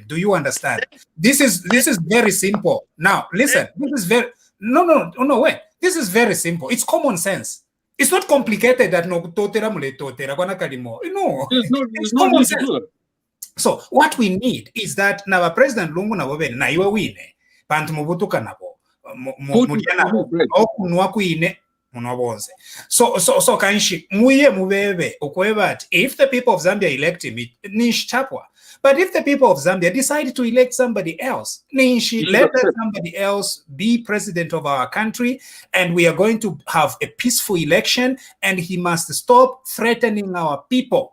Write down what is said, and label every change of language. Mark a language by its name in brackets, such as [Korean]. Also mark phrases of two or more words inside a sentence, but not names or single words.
[English] Do you understand? This is very simple. Now listen. This is very wait. This is very simple. It's common sense. It's not complicated. That no, it's common sense. So what we need is that now President Lungu [Bemba] na wewe na iwe wine bantu mubutuka nabo [English] so [Bemba] kanshi muye mubebe okweba [English] if the people of Zambia elect him [Bemba] nish chapwa, [English] but if the people of Zambia decide to elect somebody else, let somebody else be president of our country, and we are going to have a peaceful election, and he must stop threatening our people.